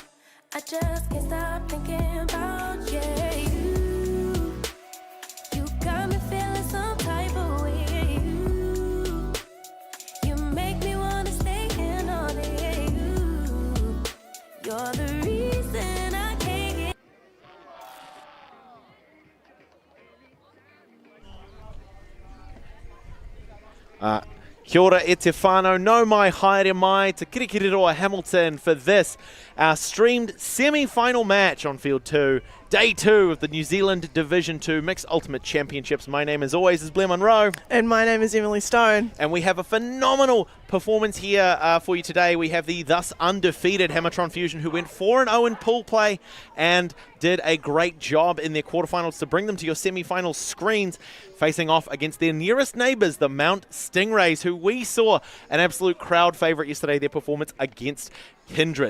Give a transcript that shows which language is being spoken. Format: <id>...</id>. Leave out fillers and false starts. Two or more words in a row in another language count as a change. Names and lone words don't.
<en>I just can't stop thinking about you. You got me feeling some type of way. You make me wanna stay in all day. You're the reason I can't get.</en> <mi>Kia ora e te whānau, no mai haere mai, te kirikiriroa</mi> <en>Hamilton for this, our streamed semi-final match on Field 2, Day 2 of the New Zealand Division 2 Mixed Ultimate Championships. My name, as always, is Blair Monroe. And my name is Emily Stone. And we have a phenomenal performance here for you today. We have the thus undefeated HAMMERTRON Fusion, who went 4-0 in pool play and did a great job in their quarterfinals to bring them to your semi-final screens, facing off against their nearest neighbours, the Mount Stingrays, who we saw an absolute crowd favourite yesterday, their performance against Kindred.</en>